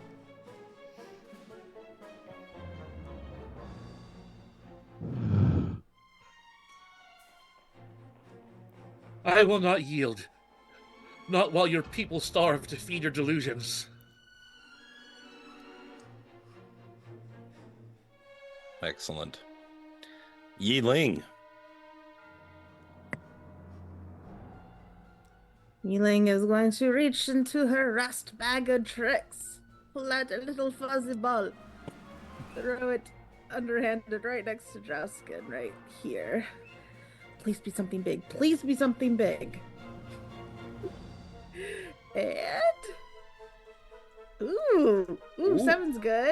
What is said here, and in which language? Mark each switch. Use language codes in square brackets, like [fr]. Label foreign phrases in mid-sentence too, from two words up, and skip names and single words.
[en] I will not yield. Not while your people starve to feed your delusions. Excellent. Yi-Ling. Yi-Ling is going to reach into her rust bag of tricks, pull out a little fuzzy ball, throw it underhanded right next to Drausken, right here. Please be something big. Please be something big. And ooh, 7's good.